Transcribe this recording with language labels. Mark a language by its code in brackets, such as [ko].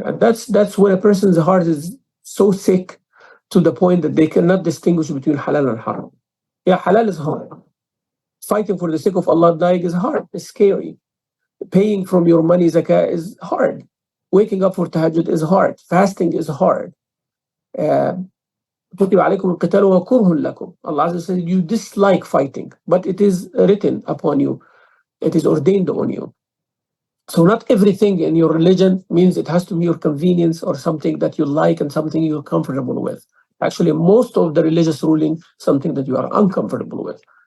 [en] And that's when a person's heart is so sick to the point that they cannot distinguish between halal and haram. Yeah, halal is hard. Fighting for the sake of Allah dying is hard. It's scary. Paying from your money zakah is hard. Waking up for tahajjud is hard. Fasting is hard. [ar] كتب عليكم القتال وهو كره لكم. [en] Allah Azza says you dislike fighting, but it is written upon you. It is ordained on you. So not everything in your religion means it has to be your convenience or something that you like and something you're comfortable with. Actually, most of the religious ruling, something that you are uncomfortable with.